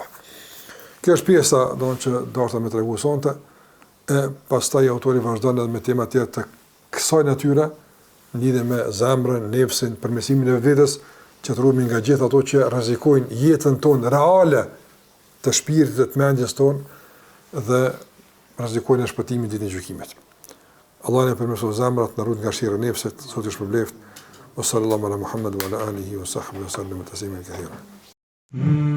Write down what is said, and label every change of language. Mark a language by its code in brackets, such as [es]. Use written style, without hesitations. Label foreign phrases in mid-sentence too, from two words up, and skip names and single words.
[sq] Kjo është pjesa që dorta më tregu sonte, e pastaj autori vazhdon edhe me tema tjetër të kësaj natyre, lidhe me zemrën, nefsin, përmirësimin e vetvetes, që të ruhemi nga gjithë ato që rrezikojnë jetën tonë reale të shpirtit, të mendjes tonë dhe rrezikojnë shpëtimin ditën e gjykimit. Allah na përmirësoj zemrat, na ruaj nga shirri i nefsit, zoti shpërbleft. [ar] صلى الله على محمد وعلى آله وصحبه وسلم تسليما كثيرا.